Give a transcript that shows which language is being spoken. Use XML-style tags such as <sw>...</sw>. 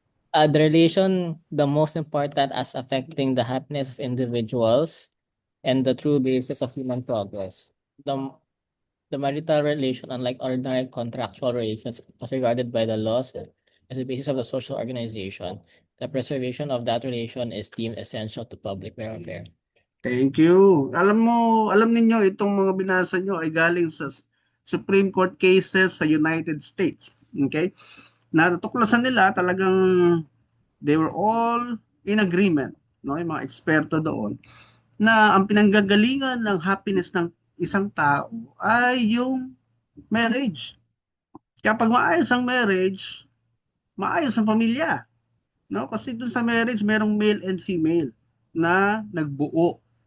<en>The relation, the most important as affecting the happiness of individuals and the true basis of human progress. The marital relation, unlike ordinary contractual relations, was regarded by the laws as the basis of the social organization. The preservation of that relation is deemed essential to public welfare. Thank you.</en> <tl>Alam ninyo, itong mga binasa nyo ay galing sa Supreme Court cases sa United States.</tl> <en>Okay?</en> <tl>Natutuklasan nila talagang</tl> <en>they were all in agreement, no?</en> <tl>Yung mga eksperto doon, na ang pinanggagalingan ng happiness ng isang tao ay yung marriage. Kaya pag maayos ang marriage, maayos ang pamilya. No? Kasi dun sa marriage, merong male and female na nagbuo.</tl>